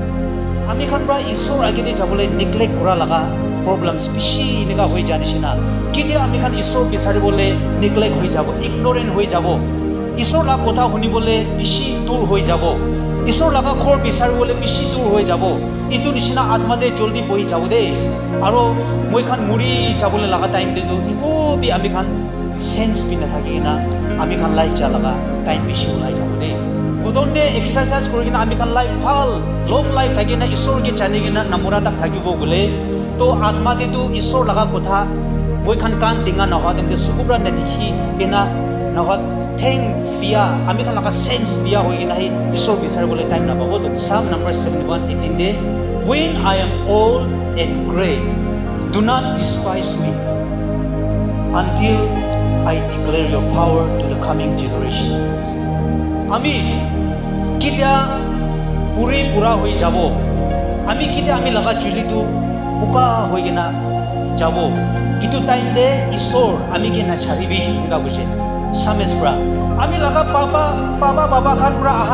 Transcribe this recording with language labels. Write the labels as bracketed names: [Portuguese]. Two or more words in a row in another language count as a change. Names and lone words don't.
[Naga Pidgin] ami kan bra isor age de jabole neglect kura laga problems bishi inega hoi jani sina kidi ami kan isor bisare bole neglect hoi jabo ignorant hoi jabo isor la kotha huni bole bishi dur hoi jabo isor laga khor bisar bole bishi dur hoi jabo itu nisina atma de joldi bohi jabo de aro moi khan muri jabole laga time de to iko bi ami khan sense bi na thaki na ami khan life ja laga time bishi ulai jabo de odon de exercise kori na ami khan life phal [English] long life [Naga Pidgin] thaki na isor ke chani na namura tak thaki bo gole to atma de to isor laga kotha moi khan kan dinga na ha dem de sukubra na dikhi ena na ha thing bia ami khan laga sense bia hoi na hi isor bisar bole time na babo to [English] Psalm number 71:18 [Naga Pidgin] de [English] when I am old and gray do not despise me until I declare your power to the coming generation [Naga Pidgin] ami kitia puri pura hoi jabo ami kitia ami laga chuli tu puka hoi na jabo itu time de isor ami ke na charibi inga buje sames bra ami laga papa khan bra aha